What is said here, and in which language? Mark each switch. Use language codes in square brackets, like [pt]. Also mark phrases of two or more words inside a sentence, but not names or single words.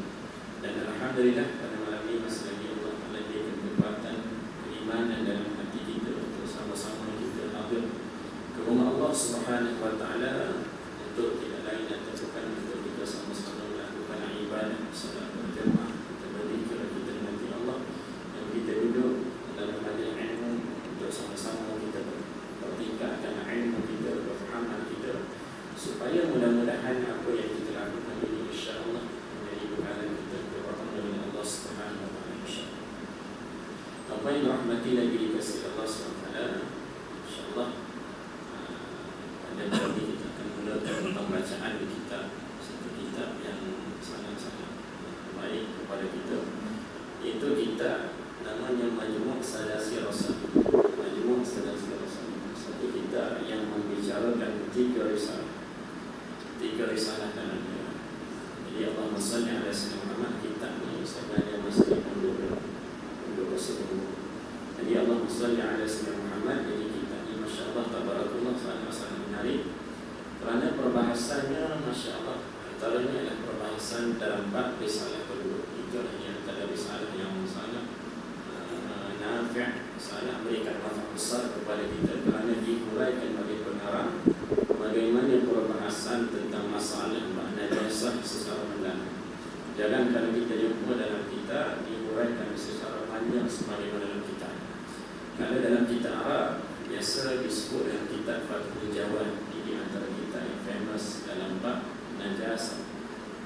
[ms] Dan alhamdulillah pada malam ini masih lagi Allah memberikan kekuatan keimanan dalam hati kita untuk sama-sama kita hadir ke rumah Allah [ar] سبحانه وتعالى [ms] untuk tidak lain dan bukan untuk kita sama-sama melakukan ibadah salat berjemaah, kita berzikir, kita nanti Allah dan kita duduk dalam majlis ilmu untuk sama-sama kita bertingkatkan ilmu kita, berfahaman kita supaya mudah-mudahan apa yang kita lakukan ini insya-Allah menjadi bekalan kita kepada Allah [ar] سبحانه وتعالى [ms] insya-Allah. Apa yang dirahmati lagi dikasihi Allah [ar] سبحانه وتعالى [ms] insya-Allah pada hari kita tentang bacaan di kitab, satu kitab yang sangat-sangat baik kepada kita, iaitu kitab namanya Majmu' Salasi Rasul. Majmu' Salasi Rasul, satu kitab yang membicarakan tiga risalah dalamnya. [ar] Jadi اللهم صل على سيدنا محمد, [ms] kitab ini sebenarnya mesti untuk Rasulullah. [ar] Jadi اللهم صل على سيدنا محمد, [ms] jadi kitab ini [ar] ما شاء الله تبارك الله [ms] sangat menarik. Kerana perbahasannya [ar] ما شاء الله [ms] antaranya adalah perbahasan dalam bab risalah kedua. Itu yang antara risalah yang sangat nafi', sangat memberikan manfaat besar kepada kita kerana dihuraikan bagi pengarang bagaimana perbahasan tentang masalah makna najasah secara mendalam. Jangan kalau kita jumpa dalam kitab dihuraikan secara panjang sebagaimana dalam kitab. Kalau dalam kitab Arab biasa disebut dalam kitab Fathul Jawad, di antara kitab yang famous dalam bab najasah.